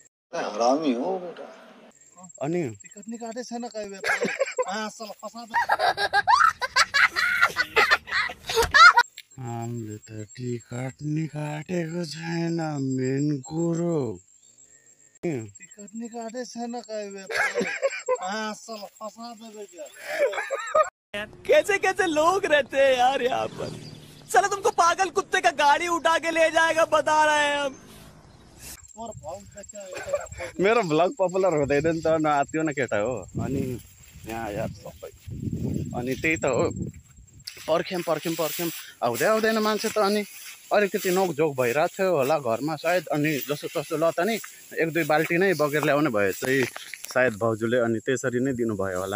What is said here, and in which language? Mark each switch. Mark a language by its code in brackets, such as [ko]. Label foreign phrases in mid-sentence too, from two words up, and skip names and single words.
[ne] अनि टिकट नि काटे छैन कहिले हामीले त टिकट नि काटेको छैन मेन कुरो। टिकट नि काटे छैन कहिले [hi] कैसे कैसे लोग रहते हैं यार यहाँ पर। चलो तुमको पागल कुत्ते का गाड़ी उठा के ले जाएगा बता रहे हैं हम। [ne] मेरो भ्लग पपुलर हुँदैन नि त नआत्यो न केटा हो। अनि यहाँ यार सबै अनि त्यही त हो। पर्ख्यौँ आउँदै आउँदैन मान्छे त। अनि अलिकति नोकझोक भइरहेको थियो होला घरमा सायद। अनि जसो तसो ल त नि एक दुई बाल्टी नै बगेर ल्याउने भए चाहिँ सायद भाउजूले अनि त्यसरी नै दिनुभयो होला।